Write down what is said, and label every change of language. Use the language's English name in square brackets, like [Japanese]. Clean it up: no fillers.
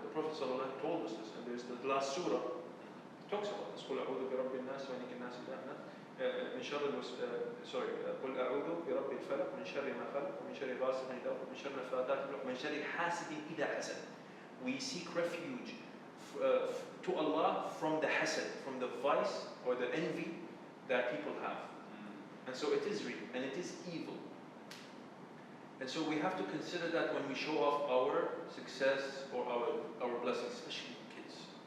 [English] The Prophet ﷺ told us this, and there's the last surah talks about this. [Arabic] قل أعوذ برب الناس وملك الناس من شر قل أعوذ برب الفلق من شر ما خلق ومن شر غاسق إذا وقب من شر النفاثات في العقد ومن شر حاسد إذا حسد. [English] We seek refuge to Allah from the hasad, from the vice or the envy that people have. And so it is real and it is evil. And so we have to consider that when we show off our success or our blessings, especially kids.